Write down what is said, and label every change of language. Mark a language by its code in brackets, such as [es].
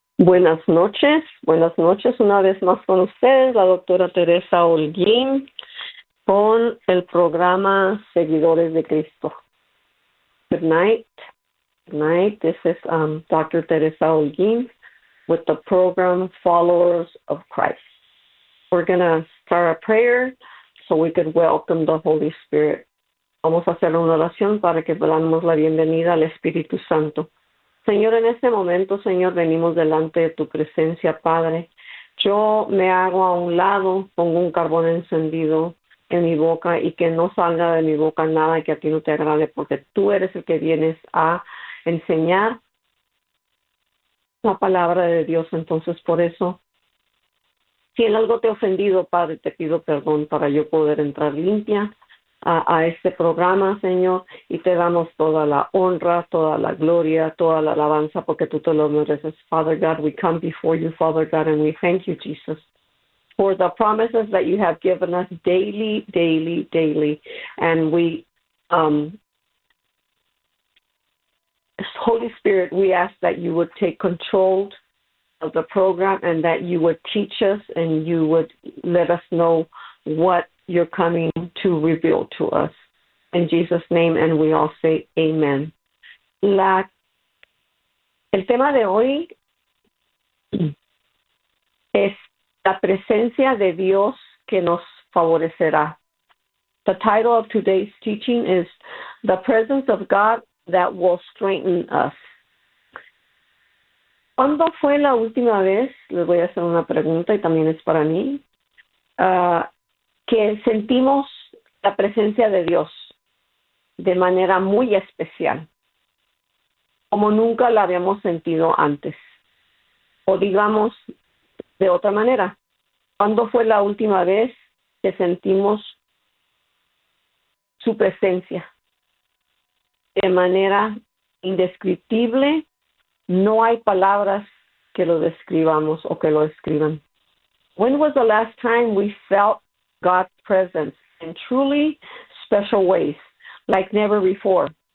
[es] Buenas noches una vez más con ustedes, la doctora Teresa Holguín, con el programa Seguidores de Cristo. [en] Good night, this is Dr. Teresa Holguín with the program Followers of Christ. We're going to start a prayer so we could welcome the Holy Spirit. [es] Vamos a hacer una oración para que podamos la bienvenida al Espíritu Santo. Señor, en este momento, Señor, venimos delante de tu presencia, Padre. Yo me hago a un lado, pongo un carbón encendido en mi boca y que no salga de mi boca nada que a ti no te agrade, porque tú eres el que vienes a enseñar la palabra de Dios. Entonces, por eso, si en algo te he ofendido, Padre, te pido perdón para yo poder entrar limpia a este programa, Señor, y te damos toda la honra, toda la gloria, toda la alabanza, porque tú te lo mereces. [en] Father God, we come before you, Father God, and we thank you, Jesus, for the promises that you have given us daily, daily, daily. And we, Holy Spirit, we ask that you would take control of the program and that you would teach us and you would let us know what you're coming to reveal to us. In Jesus' name, and we all say amen. [es] El tema de hoy es la presencia de Dios que nos favorecerá. [en] The title of today's teaching is The Presence of God That Will Strengthen Us. [es] ¿Cuándo fue la última vez? Les voy a hacer una pregunta y también es para mí. Que sentimos la presencia de Dios de manera muy especial, como nunca la habíamos sentido antes. O digamos de otra manera, ¿cuándo fue la última vez que sentimos su presencia de manera indescriptible? No hay palabras que lo describamos o que lo escriban. [en] When was the last time we felt God's presence in truly special ways, like never before?